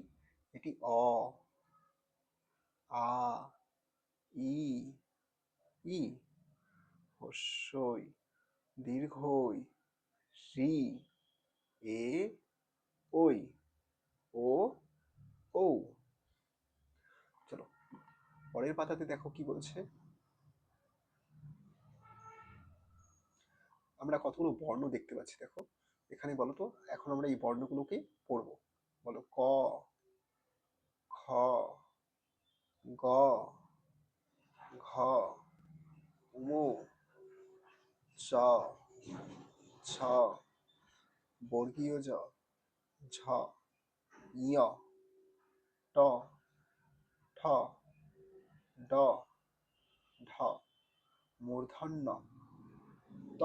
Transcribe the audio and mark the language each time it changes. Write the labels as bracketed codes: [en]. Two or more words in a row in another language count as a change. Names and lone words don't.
[bn] এটি অ, আ, ই, ই, হস্যই, দীর্ঘই, রি, এ ওই, ও ও। চলো পরের পাতাতে দেখো কি বলছে। আমরা কতগুলো বর্ণ দেখতে পাচ্ছি দেখো এখানে। বলো তো এখন আমরা এই বর্ণগুলোকে পড়বো। বলো ক, খ, গ, ঘ, ঙ, চ, ছ, বর্গীয় জ, ঝ, ঞ, ট, ঠ, ড, ঢ, মূর্ধন্য, ত,